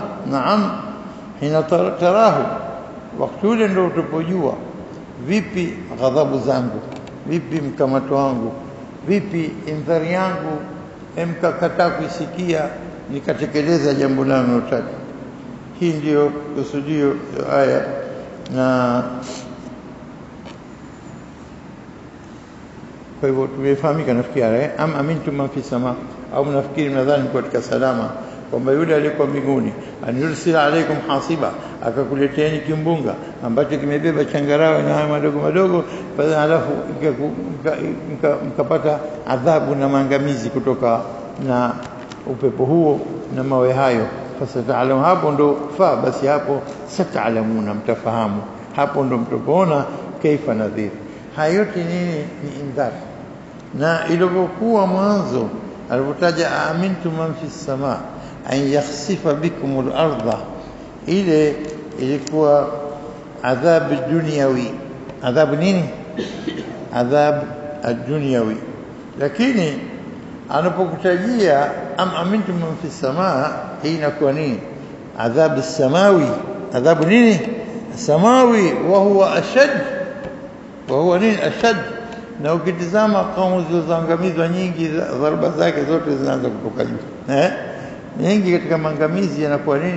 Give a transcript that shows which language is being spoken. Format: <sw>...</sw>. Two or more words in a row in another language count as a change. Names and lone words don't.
<sw>Naam,</sw> <ar>حين تراه,</ar> <sw>wakati ule ndio utapojua vipi ghadhabu zangu, vipi mkamato wangu, vipi indhari yangu mkakataa kuisikia nikatekeleza jambo langu notaka. Hii ndio kusudio aya. Na kwa hivyo tumefahamika nafikiri</sw> <ar>أم أمنتم من في السماء,</ar> <sw>au mnafikiri mnadhani katika salama kwamba yule aliyekuwa mbinguni</sw> <ar>أن يرسل عليكم حاصبا,</ar> <sw>akakuleteeni kimbunga ambacho kimebeba changarawe na haya madogo madogo, halafu mkapata adhabu na maangamizi kutoka na upepo huo na mawe hayo. Fasataalamu, hapo ndo basi hapo sataalamuna, mtafahamu hapo ndo mtapoona</sw> <ar>كيف نذير.</ar> <sw>Hayo yote nini? Ni indhar. Na ilipokuwa mwanzo alipotaja</sw> <ar>أأمنتم من في السماء أن يخسف بكم الأرض,</ar> <sw>ile ilikuwa</sw> <ar>عذاب دنيوي.</ar> <sw>Adhab nini?</sw> <ar>عذاب الدنيوي.</ar> <sw>Lakini anapokutajia</sw> <ar>أم أمنتم من في السماء,</ar> <sw>hii inakuwa nini?</sw> <ar>عذاب السماوي.</ar> <sw>Adhabu nini?</sw> <ar>سماوي، وهو أشد. وهو</ar> <sw>nini? Ashad. Na ukitizama kaumu zilizoangamizwa nyingi, dharba zake zote zinaanza kutoka juu. Nyingi katika maangamizi yanakuwa nini?</sw>